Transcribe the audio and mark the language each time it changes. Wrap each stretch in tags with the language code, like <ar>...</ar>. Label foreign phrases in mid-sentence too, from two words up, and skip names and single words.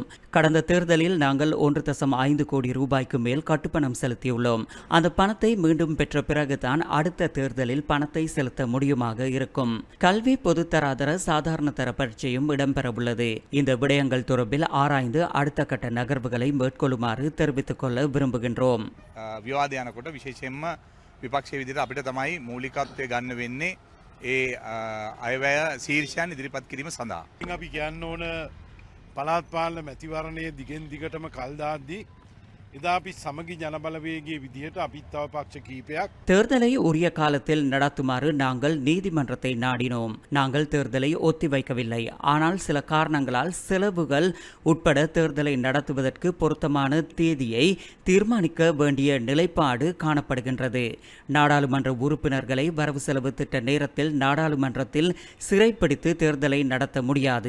<ta>கடந்த தேர்தலில் நாங்கள் 1.5 கோடி ரூபாய்க்கு மேல் கட்டுப்பணம் செலுத்தியுள்ளோம். அந்த பணத்தை மீண்டும் பெற்ற பிறகுதான் அடுத்த தேர்தலில் பணத்தை செலுத்த முடியுமாக இருக்கும். கல்வி பொதுத்தராதர சாதாரண தர பரீட்சையும் இடம்பெறவுள்ளது. இந்த விடயங்கள் தொடர்பில் ஆராய்ந்து அடுத்த கட்ட நகர்வுகளை மேற்கொள்ளுமாறு தெரிவித்துக் கொள்ள விரும்புகின்றோம்.</ta> <si>විවාදයනකොට විශේෂයෙන්ම විපක්ෂයේ විදිහට අපිට තමයි මූලිකත්වය ගන්න වෙන්නේ ඒ අයවැය ශීර්ෂයන් ඉදිරිපත් කිරීම සඳහා. අපි කියන්න ඕන පළාත් පාලන මැතිවරණයේ දිගෙන් දිගටම කල් දාද්දී එදා අපි සමගි ජනබලවේගයේ විදිහට අපිත් තව පක්ෂ කීපයක්</si> <ta>தேர்தலை உரிய காலத்தில் நடத்துமாறு நாங்கள் நீதிமன்றத்தை நாடினோம். நாங்கள் தேர்தலை ஒத்திவைக்கவில்லை. ஆனால் சில காரணங்களால் செலவுகள் உட்பட தேர்தலை நடத்துவதற்கு பொருத்தமான தேதியை தீர்மானிக்க வேண்டிய நிலைப்பாடு காணப்படுகின்றது. நாடாளுமன்ற உறுப்பினர்களை வரவு செலவு திட்ட நேரத்தில் நாடாளுமன்றத்தில் சிறைப்பிடித்து தேர்தலை நடத்த முடியாது.</ta>